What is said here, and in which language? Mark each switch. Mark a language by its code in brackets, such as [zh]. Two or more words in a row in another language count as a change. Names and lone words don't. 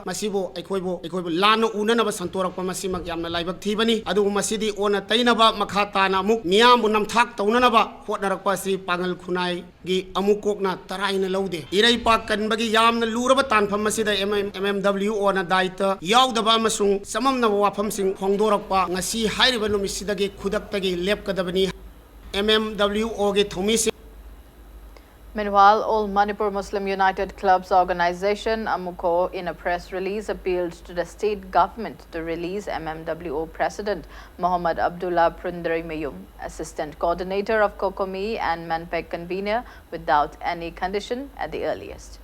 [mni] masibo aikhoibo lana unana santorakpa masimak yamna laibak thibani adu masidi ona tainaba makhata na muk miam bunam thak taunana ba hotnarakpa si pangal khunai gi amukokna taraina laude irai pa kanbagi yamna luraba tan masida MMWO na daita yaudaba amasung samamna wafam sing khongdorakpa ngasi hairiba numisidagi khudaktagi lepkadabani MMWO ge thomi sing. [en] Meanwhile, All Manipur Muslim United Clubs Organization Amuko in a press release appealed to the state government to release MMWO President Muhammad Abdullah Phundreimayum, Assistant Coordinator of Kokomi and Menpek Convener without any condition at the earliest.